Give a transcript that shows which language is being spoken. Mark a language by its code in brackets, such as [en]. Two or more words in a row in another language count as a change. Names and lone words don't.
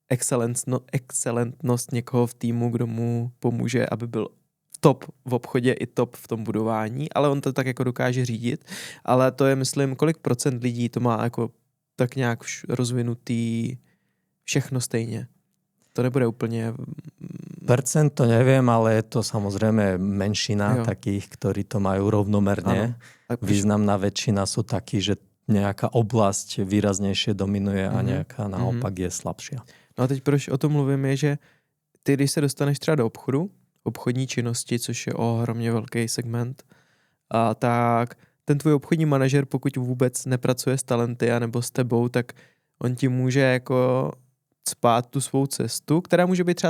[cs] excelentnost někoho v týmu, kdo mu pomůže, aby byl top v obchodě i top v tom budování, ale on to tak jako dokáže řídit, ale to je, myslím, kolik procent lidí to má jako tak nějak rozvinutý všechno stejně. To nebude úplně... [sk] Percent to neviem, ale je to samozrejme menšina takých, ktorí to majú rovnomerne. Významná väčšina sú takí, že nejaká oblasť výraznejšie dominuje a nejaká naopak je slabšia. [cs] No a teď proč o tom mluvím je, že ty, když se dostaneš třeba do obchodu, obchodní činnosti, což je ohromně velký segment, a tak ten tvůj obchodní manažer, pokud vůbec nepracuje s talenty anebo s tebou, tak on ti může jako cpát tu svou cestu, která může být třeba